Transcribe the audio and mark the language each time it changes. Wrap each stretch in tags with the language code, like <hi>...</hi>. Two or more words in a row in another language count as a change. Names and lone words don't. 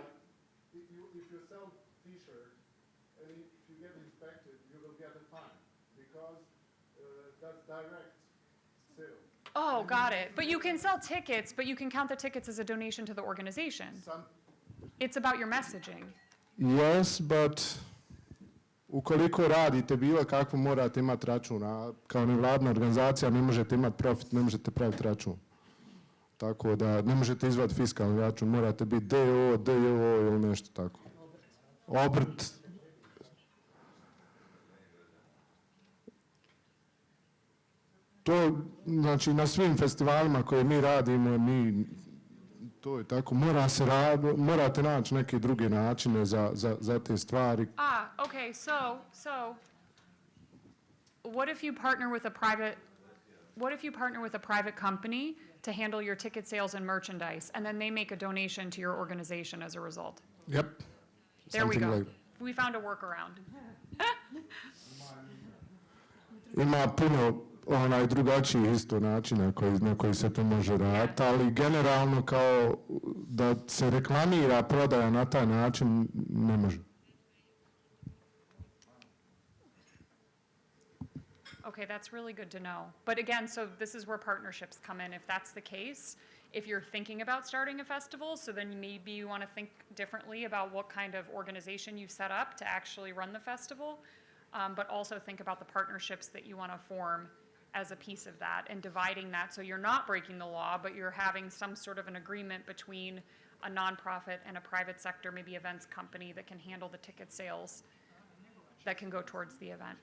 <en>If you sell T-shirt and if you get inspected, you will get a fine because that's direct sale. Oh, got it. But you can sell tickets, but you can count the tickets as a donation to the organization. It's about your messaging. Yes, but</en> <hr>ukoliko radite bilo kakvo, morate imati račun, a kao nevladna organizacija ne možete imati profit, ne možete praviti račun. Tako da ne možete izvaditi fiskalni račun, morate biti DO, DO ili nešto tako. Obrt. To, znači, na svim festivalima koje mi radimo, to je tako, morate naći neke druge načine za te stvari.</hr> <en>Okay, so what if you partner with a private company to handle your ticket sales and merchandise, and then they make a donation to your organization as a result? Yep. There we go. Like we found a workaround.</en> <hr>Ima puno drugačijih isto načina na koji se to može raditi, ali generalno kao da se reklamira prodaja na taj način ne može.</hr> <en>Okay, that's really good to know. But again, so this is where partnerships come in. If that's the case, if you're thinking about starting a festival, so then maybe you want to think differently about what kind of organization you set up to actually run the festival, but also think about the partnerships that you want to form as a piece of that and dividing that so you're not breaking the law, but you're having some sort of an agreement between a nonprofit and a private sector, maybe events company that can handle the ticket sales that can go towards the event.</en>